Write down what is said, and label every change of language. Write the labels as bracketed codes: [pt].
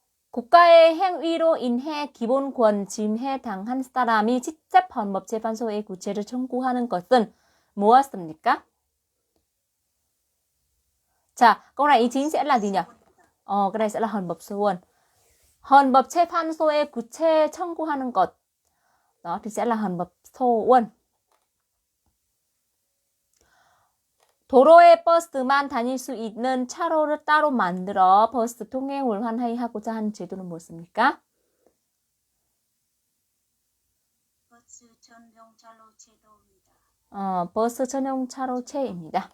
[ko] 국가의 행위로 인해 기본권 침해 당한 사람이 직접 헌법재판소에 구제를 청구하는 것은 무엇입니까? [vi] 자, câu này ý chính sẽ là gì nhỉ? Cái này sẽ là 헌법소원. [ko] 헌법재판소에 구제 청구하는 것. [vi] Đó thì sẽ là 헌법소원. [ko] 도로에 버스만 다닐 수 있는 차로를 따로 만들어 버스 통행을 환하하고자 하는 제도는 무엇입니까? 버스 전용 차로 제도입니다. 버스 전용 차로제입니다.